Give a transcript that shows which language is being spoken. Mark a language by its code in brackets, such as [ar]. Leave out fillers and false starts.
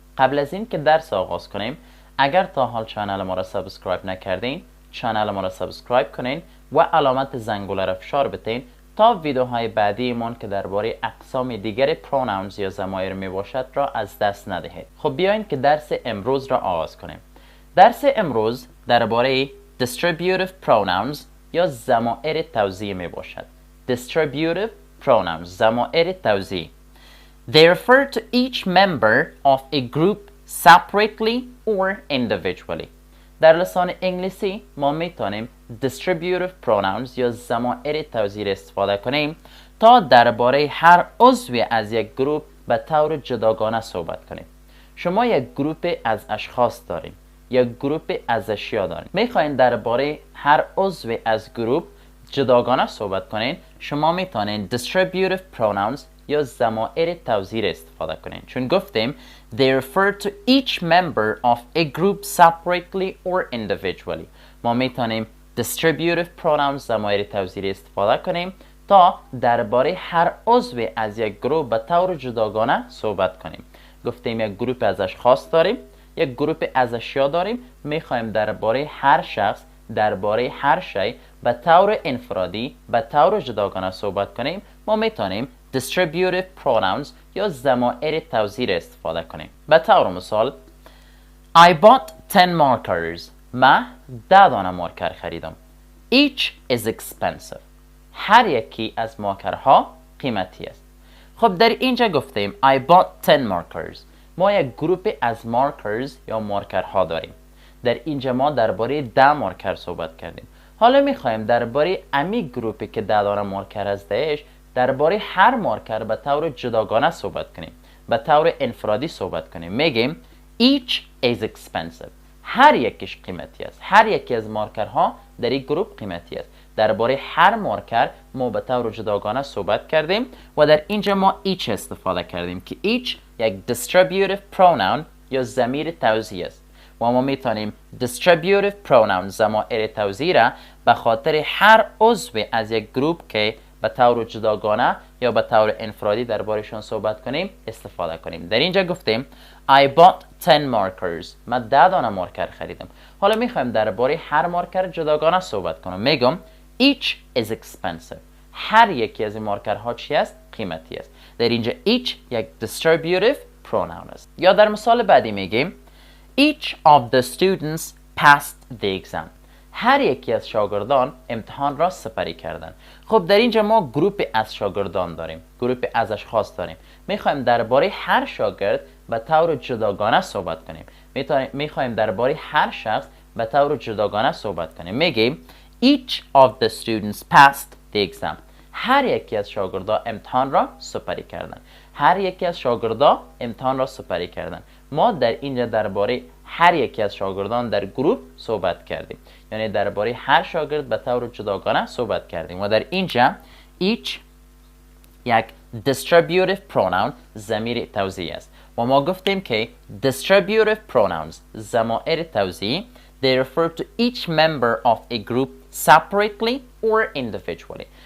[fa] قبل از این که درس آغاز کنیم، اگر تا حال چانل ما را سابسکرایب نکردین، چانل ما را سابسکرایب کنین و علامت زنگوله را فشار بدین تا ویدیوهای بعدی من که درباره اقسام دیگر pronouns یا ضمایر می باشد را از دست ندهید. خب بیاین که درس امروز را آغاز کنیم. درس امروز درباره Distributive Pronouns یا ضمایر توزیعی می باشد. Distributive Pronouns، ضمایر توزیعی. [en] They refer to each member of a group separately or individually. [fa] در لسان انگلیسی ما میتونیم Distributive Pronouns یا ضمایر توزیعی استفاده کنیم تا درباره هر عضوی از یک گروه به طور جداگانه صحبت کنیم. شما یک گروه از اشخاص داریم، یک گروه از اشیا داریم. میخواین درباره هر عضوی از گروه جداگانه صحبت کنین، شما میتونین Distributive Pronouns یا ضمایر توزیعی استفاده کنین. چون گفتیم [en] they refer to each member of a group separately or individually. [fa] ما میتونیم Distributive Pronouns ضمایر توزیعی استفاده کنیم تا درباره هر عضوی از یک گروه به طور جداگانه صحبت کنیم. گفتیم یک گروه از اشخاص داریم، یک گروه از اشیا داریم، میخوایم درباره هر شخص، درباره هر شی به طور انفرادی، به طور جداگانه صحبت کنیم. ما میتونیم Distributive Pronouns یا ضمایر توزیعی استفاده کنیم. [en] به طور مثال I bought 10 markers. [fa] من 10 دانه مارکر خریدم. [en] Each is expensive. [fa] هر یکی از مارکرها قیمتی است. خب در اینجا گفتیم [en] I bought 10 markers. [fa] ما یک گروه از markers یا مارکرها داریم. در اینجا ما درباره 10 مارکر صحبت کردیم. حالا میخوایم درباره امی گروهی که 10 دانه مارکر هستش درباره هر مارکر به طور جداگانه صحبت کنیم، به طور انفرادی صحبت کنیم. [en] میگیم each is expensive. [fa] هر یکیش قیمتی است. هر یکی از مارکرها در این گروه قیمتی است. درباره هر مارکر ما به طور جداگانه صحبت کردیم و در اینجا ما each استفاده کردیم که each یک distributive pronoun یا ضمیر توزیعی است و ما میتونیم distributive pronoun ضمایر توزیعی را به خاطر هر عضو از یک گروه که به طور جداگانه یا به طور انفرادی دربارشون صحبت کنیم استفاده کنیم. در اینجا گفتیم [en] I bought 10 markers. [fa] من 10 دانه مارکر خریدم. حالا میخوایم درباره هر مارکر جداگانه صحبت کنم. [en] میگم each is expensive. [fa] هر یکی از این مارکرها چی است؟ قیمتی است. در اینجا each یک distributive pronoun است. [en] یا در مثال بعدی میگیم each of the students passed the exam. [fa] هر یکی از شاگردان امتحان را سپری کردند. خب در اینجا ما گروه از شاگردان داریم، گروه از اشخاص داریم. میخوایم درباره هر شاگرد به طور جداگانه صحبت کنیم. میخوایم درباره هر شخص به طور جداگانه صحبت کنیم. [en] میگیم each of the students passed the exam. [fa] هر یکی از شاگردان امتحان را سپری کردند. هر یکی از شاگردان امتحان را سپری کردند. ما در اینجا درباره هر یکی از شاگردان در گروه صحبت کردیم، یعنی درباره هر شاگرد به طور جداگانه صحبت کردیم و در اینجا each یک distributive pronoun ضمیر توزیعی است و ما گفتیم که distributive pronouns ضمایر توزیعی [en] they refer to each member of a group separately or individually.